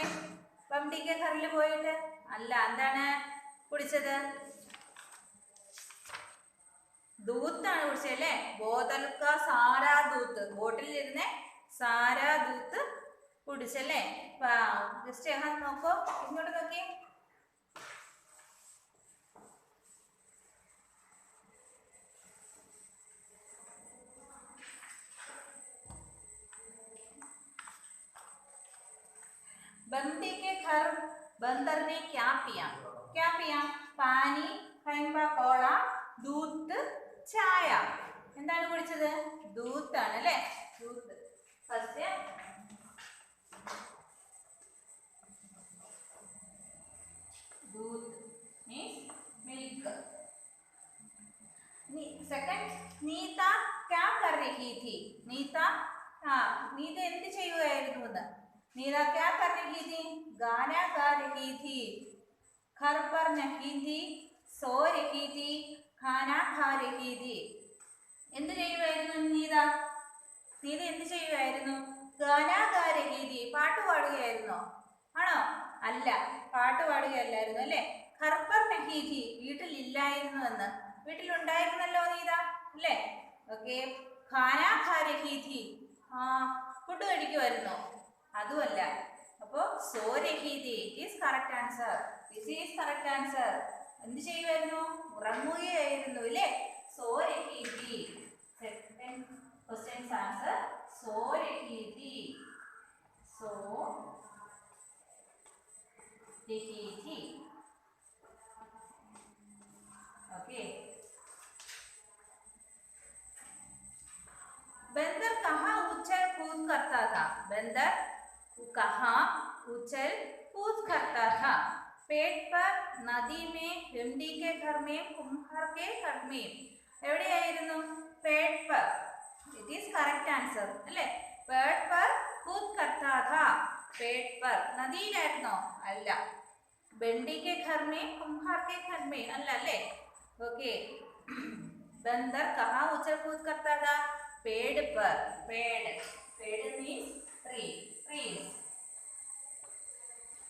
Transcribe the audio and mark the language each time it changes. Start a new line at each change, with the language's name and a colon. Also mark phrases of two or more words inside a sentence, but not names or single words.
Malayalam: ബംഡിക്ക് ഘറിൽ പോയിട്ട്? അല്ല. എന്താണ് കുടിച്ചത്? ദൂത്താണ് കുടിച്ചത് അല്ലേ?
Hindi: बोतल का सारा दूध.
Malayalam: ബോട്ടിലിരുന്ന് സാരാ ദൂത്ത് കുടിച്ചല്ലേ? ജസ്റ്റ് നോക്കോ, ഇങ്ങോട്ട് നോക്കി.
Hindi: बंदी के घर बंदर ने क्या पिया? क्या पिया? पानी,
Malayalam: കൈമ്പ കോള, ദൂത്ത്, ചായ. എന്താണ് കുടിച്ചത്? ദൂത്താണ് അല്ലേ? ദൂത്ത്.
English: ഫസ്റ്റ് दूध means milk.
Hindi: सेकंड नीता क्या कर रही थी?
Malayalam: नीता नीത എന്ത് ചെയ്യുകയായിരുന്നു എന്ന്?
Hindi: नीता क्या कर रही थी? गाना गा रही थी, घर पर नहीं थी, सो रही थी, खाना खा रही थी.
Malayalam: എന്ത് ചെയ്യുകയായിരുന്നു നീത? നീത എന്ത് ചെയ്യുകയായിരുന്നു?
Hindi: गाना गा रही थी.
Malayalam: പാട്ട് പാടുകയായിരുന്നോ? ആണോ? അല്ല, പാട്ട് പാടുകയല്ലായിരുന്നു അല്ലേ?
Hindi: घर पर नहीं थी.
Malayalam: വീട്ടിലില്ലായിരുന്നു എന്ന്. വീട്ടിലുണ്ടായിരുന്നല്ലോ നീത അല്ലേ? ഓക്കെ
Hindi: खाना खा रही थी.
Malayalam: ഫുഡ് കഴിക്കുമായിരുന്നോ? അതുമല്ല.
English: അപ്പോൾ
Hindi: सो रही थी
English: is correct answer. this is correct answer.
Malayalam: എന്ത് ചെയ്യുമായിരുന്നു? ഉറങ്ങുകയായിരുന്നു അല്ലേ?
Hindi: सो रही थी.
English: second question's answer
Hindi: सो रही थी. सो रही थी. ओके बंदर कहाँ उछल कूद करता था? बंदर कहाँ उछल कूद करता था? पेट पर, नदी में, भिंडी के घर में, कुम्हार के घर में.
English: എവിടെയായിരുന്നു?
Hindi: पेट पर.
English: it is correct answer അല്ലേ?
Hindi: पेट पर कूद करता था. पेट पर.
Malayalam: നദിയിലായിരുന്നോ? അല്ല.
Hindi: भिंडी के घर में, कुम्हार के घर में अल्ला ले. ओके बंदर कहाँ उछल कूद करता था? पेड़ पर. पेड़. पेड़
English: means tree. trees.